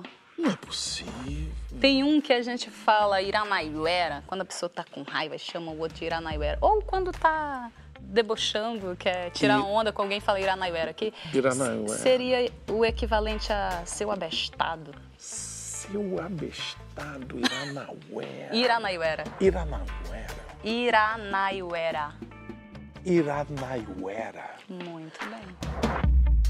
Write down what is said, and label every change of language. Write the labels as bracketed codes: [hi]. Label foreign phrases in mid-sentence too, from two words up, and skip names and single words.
[pt] Não é possível. Tem um que a gente fala Iranaiuera, quando a pessoa tá com raiva, chama o outro de Iranaiuera. Ou quando tá debochando, quer tirar onda com alguém, fala Iranaiuera. Que seria o equivalente a seu abestado. Seu abestado, Iranauera. Iranaiuera. Iranauera. Iranaiuera. Iranaiuera. Muito bem.